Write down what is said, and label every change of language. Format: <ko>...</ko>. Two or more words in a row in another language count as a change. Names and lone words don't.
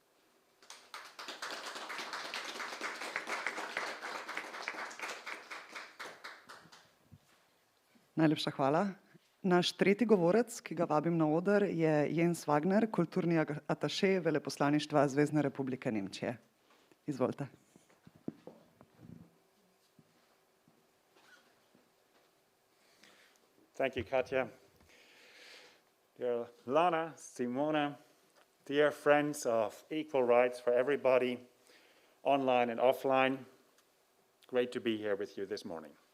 <sl>Najlepša hvala. Naš tretji govorec, ki ga vabim na oder, je Jens Wagner, kulturni ataše Veleposlaništva Zvezne republike Nemčije. Izvolite.</sl> <en>Thank you, Katja. Dear Lana, Simona, dear friends of equal rights for everybody, online and offline, great to be here with you this morning.</en>